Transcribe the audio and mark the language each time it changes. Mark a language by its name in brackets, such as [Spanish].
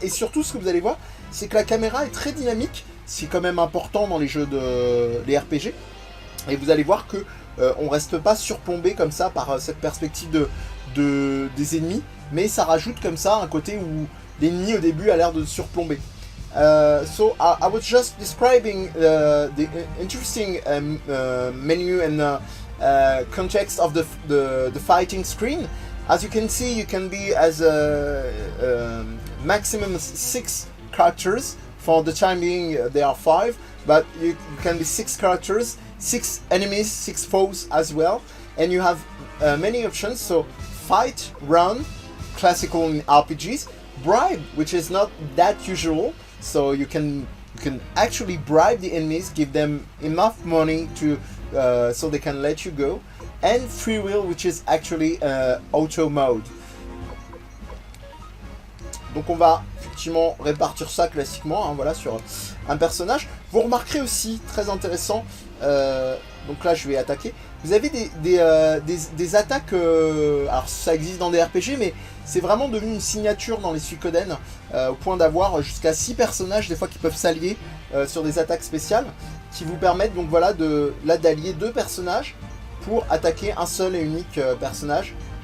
[French] Et surtout, ce que vous allez voir, c'est que la caméra est très dynamique. C'est quand même important dans les jeux les RPG. Et vous allez voir que on reste pas surplombé comme ça par cette perspective des ennemis, mais ça rajoute comme ça un côté où l'ennemi au début a l'air de surplomber. [English] So I was just describing the interesting menu and context of the fighting screen. As you can see, you can be as a maximum 6 characters. For the time being, there are 5, but you can be 6 characters, 6 enemies, 6 foes as well, and you have many options. So fight, run, classical in RPGs, bribe, which is not that usual. So you can actually bribe the enemies, give them enough money to so they can let you go, and free will, which is actually auto mode. [French] Donc on va effectivement répartir ça classiquement, hein, voilà, sur un personnage. Vous remarquerez aussi, très intéressant, donc là je vais attaquer, vous avez des attaques, alors ça existe dans des RPG, mais c'est vraiment devenu une signature dans les Suikoden, au point d'avoir jusqu'à 6 personnages des fois qui peuvent s'allier sur des attaques spéciales, qui vous permettent donc voilà d'allier 2 personnages pour attaquer un seul et unique personnage.